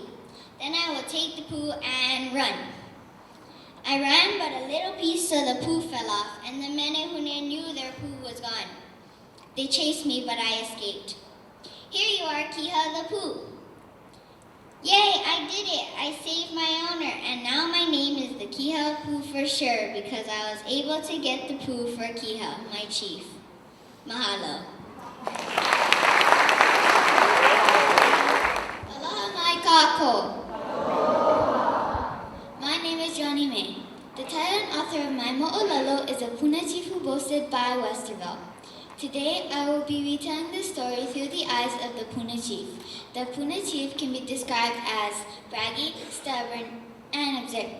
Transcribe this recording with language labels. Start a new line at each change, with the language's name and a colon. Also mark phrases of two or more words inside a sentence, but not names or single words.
English: Then I will take the poo and run. I ran, but a little piece of the poo fell off, and the menehune knew their poo was gone. They chased me, but I escaped. Here you are, Kiha the poo. Yay, I did it. I saved my owner, and now my name is the Kiha Poo for sure, because I was able to get the poo for Kiha, my chief.
Hawaiian: Mahalo. Aloha mai kako.
English: My name is Johnny May. The title and author of my mo'olelo is A Puna Chief Who Boasted by Westerville. Today, I will be retelling the story through the eyes of the Puna Chief. The Puna Chief can be described as braggy, stubborn, and observant.